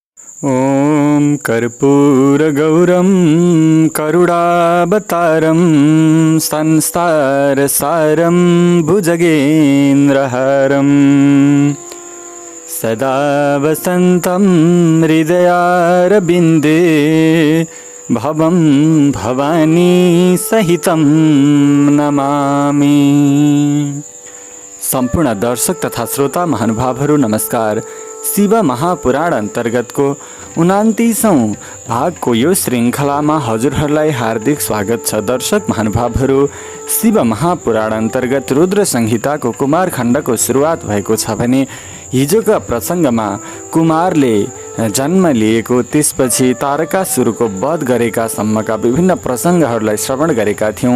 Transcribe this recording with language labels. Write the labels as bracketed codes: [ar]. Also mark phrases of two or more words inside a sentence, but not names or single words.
[sa] ॐ कर्पूरगौरं करुणावतारं संसारसारं भुजगेन्द्रहारं सदा वसन्तं हृदयारविन्दे भवं भवानी सहितं नमामि। [ne] सम्पूर्ण दर्शक तथा श्रोता महानुभावहरू नमस्कार। शिव महापुराण अन्तर्गतको 29औं भागको यो श्रृङ्खलामा हजुरहरूलाई हार्दिक स्वागत छ। दर्शक महानुभावहरू, शिव महापुराण अन्तर्गत रुद्र संहिताको कुमार खण्डको सुरुवात भएको छ भने हिजोका प्रसङ्गमा कुमारले जन्म लिएको, त्यसपछि तारकासुरको वध गरेका सम्मका विभिन्न प्रसङ्गहरूलाई श्रवण गरेका थियौँ।